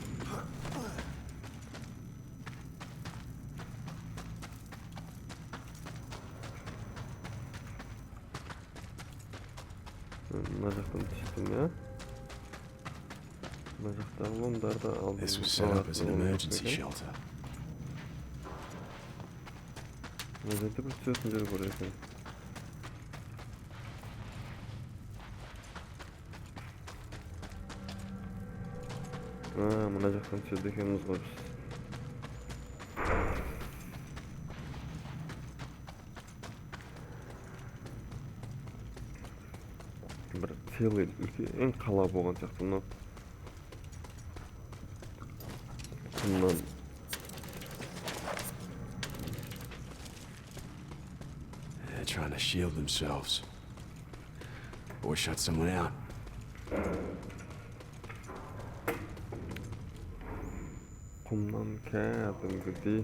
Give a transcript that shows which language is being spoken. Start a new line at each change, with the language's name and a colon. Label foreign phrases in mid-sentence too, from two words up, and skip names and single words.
Kazakh: Мына жақтан түстім, я? Мына жақтағы ломдарды алдым.
English: This was set up as an emergency shelter.
Kazakh: Мына жерде бір түсетін жер бар екен. Мына жақтан түседі екеніміз ғой біз. Бір целый үлкен қала болған сияқты мынау. Құмнан.
English: They're trying to shield themselves. Or shut someone out.
Kazakh: Құмнан кәдімгідей.